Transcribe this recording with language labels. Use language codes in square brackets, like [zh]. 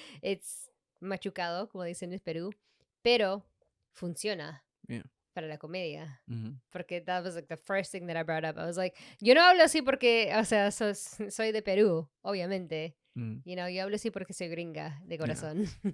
[en] It's [es] machucado, como dicen en Perú, pero funciona. [en] Yeah. [es] Para la comedia. Mm-hmm. Porque [en] that was like the first thing that I brought up. I was like, [es] yo no hablo así porque, o sea, soy de Perú, obviamente. Mm-hmm. [en] You know, [es] yo hablo así porque soy gringa de corazón.